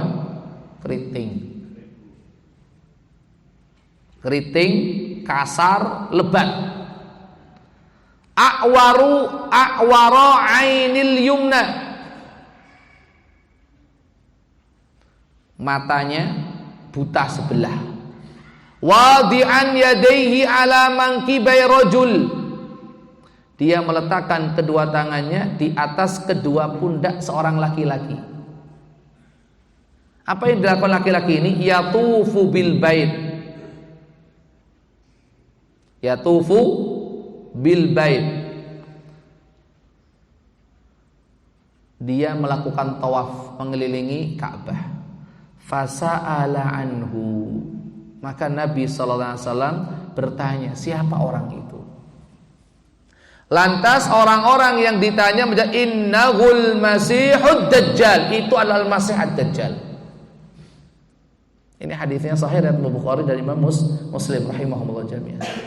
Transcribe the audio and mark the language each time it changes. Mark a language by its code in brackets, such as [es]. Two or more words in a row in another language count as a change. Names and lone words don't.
[id] Keriting, kasar, lebat. [ar] أعور العين اليمنى, [id] matanya buta sebelah. [ar] واضعا يديه على منكبي رجل, [id] dia meletakkan kedua tangannya di atas kedua pundak seorang laki-laki. Apa yang dilakukan laki-laki ini? [ar] يطوف بالبيت. يطوف بالبيت. [id] Dia melakukan tawaf mengelilingi Ka'bah. [ar] فسأل عنه. [id] Maka Nabi [ar] صلى الله عليه وسلم [id] bertanya, siapa orang itu? Lantas orang-orang yang ditanya menjawab, [ar] إنه المسيح الدجال. [id] Itu adalah Masih ad-Dajjal. Ini hadisnya sahih dari Imam Bukhari dan Imam Muslim [ar] رحمهم الله جميعا.